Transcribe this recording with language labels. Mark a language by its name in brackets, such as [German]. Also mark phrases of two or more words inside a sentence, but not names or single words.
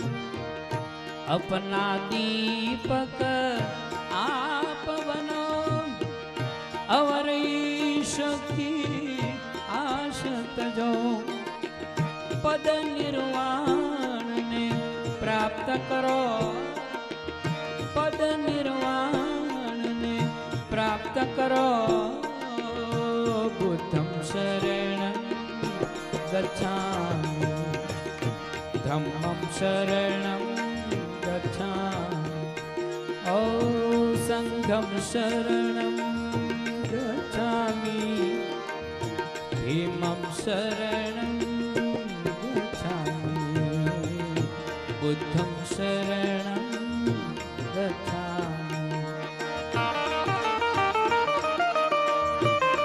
[Hindi] अपना दीपक आप बनो, अवर ईश की आश तजो. पद निर्वाण ने प्राप्त करो, पद निर्वाण ने प्राप्त करो. [Pali] बुद्धं शरणं गच्छामि, धम्मं शरणं गच्छामि, ओ संघं शरणं गच्छामि, भीमं शरणं गच्छामि, बुद्धं शरणं गच्छामि.